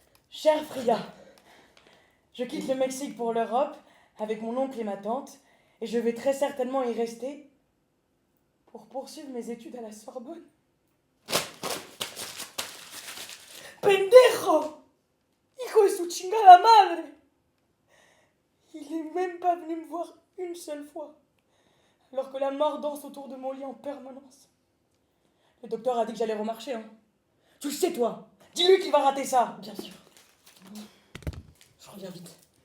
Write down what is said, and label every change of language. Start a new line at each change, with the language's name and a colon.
French: Chère Frida, je quitte le Mexique pour l'Europe avec mon oncle et ma tante et je vais très certainement y rester pour poursuivre mes études à la Sorbonne.
Spanish: ¡Pendejo! ¡Hijo de su chingada madre!
French: Il n'est même pas venu me voir une seule fois, alors que la mort danse autour de mon lit en permanence. Le docteur a dit que j'allais remarcher, hein. Tu le sais, toi. Dis-lui qu'il va rater ça. bien sûr. Je reviens vite.